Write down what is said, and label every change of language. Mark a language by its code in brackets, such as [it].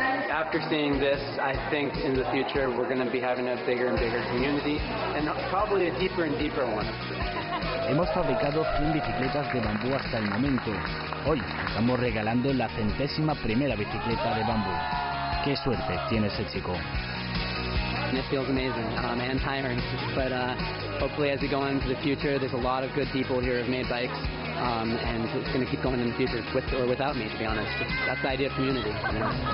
[en] After seeing this, I think in the future we're going to be having a bigger and bigger community, and probably a deeper and deeper one. [es] Hemos fabricado 100 bicicletas de bambú hasta el momento. Hoy estamos regalando la 100ª bicicleta de bambú. ¡Qué suerte tiene ese chico! [en] And it feels amazing and tiring, but hopefully as we go into the future, there's a lot of good people here who have made bikes, and it's going to keep going in the future, with or without me, to be honest. That's the idea of community, you know?